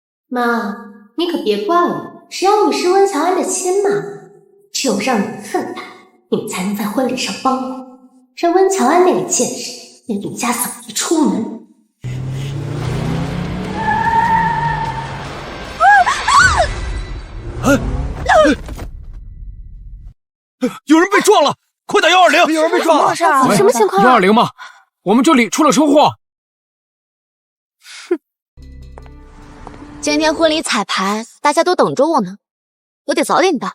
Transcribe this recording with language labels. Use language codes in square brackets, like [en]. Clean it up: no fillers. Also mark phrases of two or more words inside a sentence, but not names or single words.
[zh] 媽，你可別怪我，只要你是溫喬安的親媽，只有讓你們憤慨，你們才能在婚禮上幫我，讓溫喬安那個賤人連陸家嫂一出門。有人被撞了，快打120！有人被撞了，什么情况？120吗？我们这里出了车祸。今天婚禮彩排，大家都等着我呢，我得早点到。